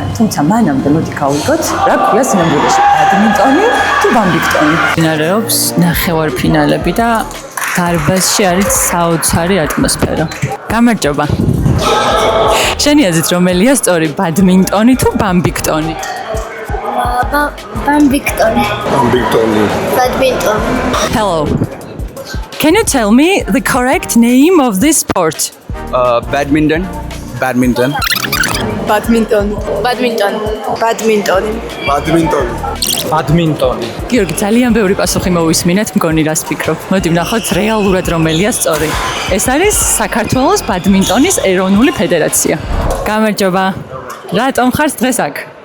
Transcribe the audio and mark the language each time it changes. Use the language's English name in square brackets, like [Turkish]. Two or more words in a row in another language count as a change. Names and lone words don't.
[Georgian] თუმცა მანამდე მოდი გავიგოთ, რა ქვია სინამდვილეში ბადმინტონი თუ ბამბიქტონი. მიმდინარეობს ნახევარფინალები და დარბაზში არის საოცარი ატმოსფერო. გამარჯობა. შენი აზრით რომელია სწორი, ბადმინტონი თუ ბამბიქტონი? [English] Bambiktoni. Badminton. Hello. Can you tell me the correct name of this sport? Badminton. Badminton. [Georgian] გიორგი, ძალიან ბევრი პასუხი მოვისმინეთ, მგონი რას ფიქრობ. მოდი ვნახოთ რეალურად რომელია სწორი. ეს არის საქართველოს ბადმინტონის ეროვნული ფედერაცია. გამარჯობა. რატომ ხარ დღეს აქ?